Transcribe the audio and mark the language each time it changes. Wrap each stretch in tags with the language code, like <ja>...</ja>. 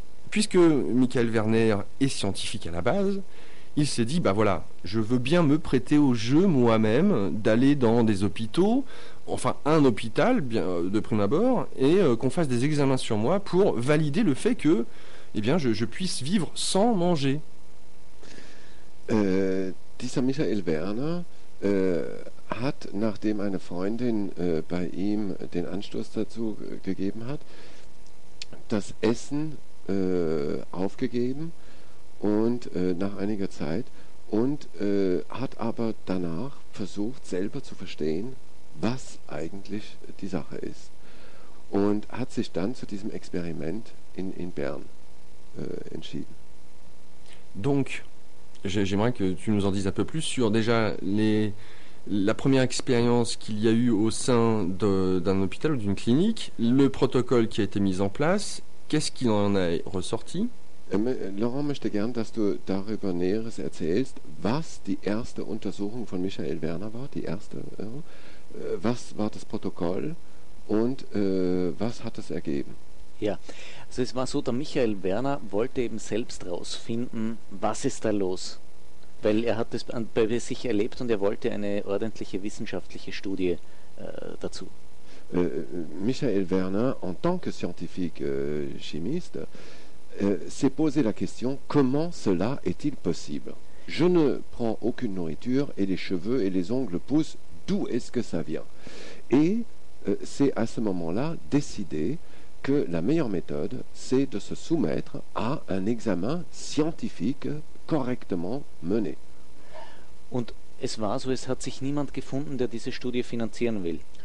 <fr>Puisque Michael Werner est scientifique à la base, il s'est dit, bah voilà, je veux bien me prêter au jeu moi-même d'aller dans des hôpitaux, enfin un hôpital bien, de prime abord, et qu'on fasse des examens sur moi pour valider le fait que eh bien, je puisse vivre sans manger.</fr> <de>Dieser Michael Werner hat, nachdem eine Freundin bei ihm den Anstoß dazu gegeben hat, das Essen aufgegeben und nach einiger Zeit und hat aber danach versucht selber zu verstehen, was eigentlich die Sache ist und hat sich dann zu diesem Experiment in Bern entschieden.</de> <fr>Donc, j'aimerais que tu nous en dises un peu plus sur déjà la première expérience qu'il y a eu au sein d'un hôpital ou d'une clinique, le protocole qui a été mis en place. Qu'est-ce qu'il en a ressorti?</fr> <de>Laurent möchte gern, dass du darüber Näheres erzählst, was die erste Untersuchung von Michael Werner war, die erste. Was war das Protokoll und was hat es ergeben? Ja, also es war so, der Michael Werner wollte eben selbst rausfinden, was ist da los? Weil er hat das bei sich erlebt und er wollte eine ordentliche wissenschaftliche Studie dazu.</de> <fr>Michael Werner, en tant que scientifique chimiste, s'est posé la question « Comment cela est-il possible ? Je ne prends aucune nourriture et les cheveux et les ongles poussent. D'où est-ce que ça vient ?» Et c'est à ce moment-là décidé que la meilleure méthode, c'est de se soumettre à un examen scientifique correctement mené.</fr> <de>Und es war so, es hat sich niemand gefunden, der diese Studie finanzieren will.</de>